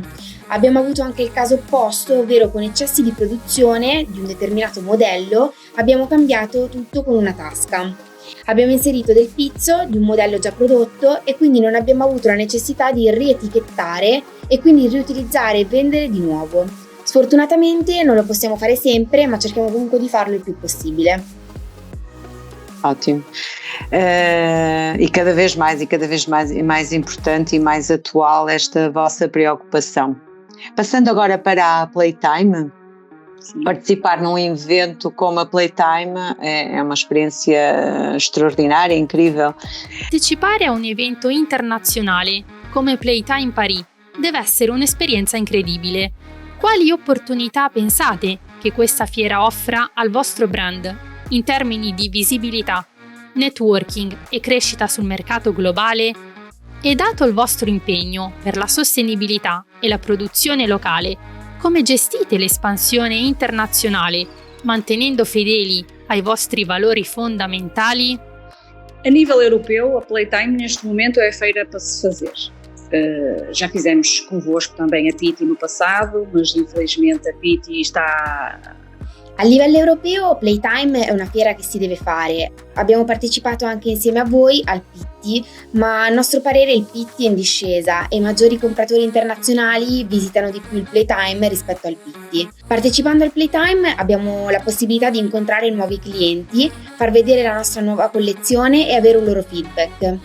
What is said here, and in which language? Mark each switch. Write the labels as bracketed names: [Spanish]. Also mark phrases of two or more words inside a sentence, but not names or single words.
[Italian] Abbiamo avuto anche il caso opposto, ovvero con eccessi di produzione di un determinato modello abbiamo cambiato tutto con una tasca. Abbiamo inserito del pizzo di un modello già prodotto e quindi non abbiamo avuto la necessità di rietichettare e quindi riutilizzare e vendere di nuovo. Sfortunatamente non lo possiamo fare sempre, ma cerchiamo comunque di farlo il più possibile. [Portuguese] Ótimo. E cada vez mais importante e mais atual esta vossa preocupação. Passando agora para a Playtime. Sim. Participar num evento como a Playtime è uma experiência straordinaria, incrível. [Italian] Partecipare a un evento internazionale come Playtime Paris deve essere un'esperienza incredibile. Quali opportunità pensate che questa fiera offra al vostro brand in termini di visibilità, networking e crescita sul mercato globale? E dato il vostro impegno per la sostenibilità e la produzione locale, come gestite l'espansione internazionale, mantenendo fedeli ai vostri valori fondamentali? [Portuguese] A nível europeu, a Playtime neste momento é a feira para se fazer. Já fizemos convosco também a Pitti no passado, mas infelizmente a Pitti está... [Italian] A livello europeo Playtime è una fiera che si deve fare. Abbiamo partecipato anche insieme a voi al Pitti, ma a nostro parere il Pitti è in discesa e i maggiori compratori internazionali visitano di più il Playtime rispetto al Pitti. Partecipando al Playtime abbiamo la possibilità di incontrare nuovi clienti, far vedere la nostra nuova collezione e avere un loro feedback.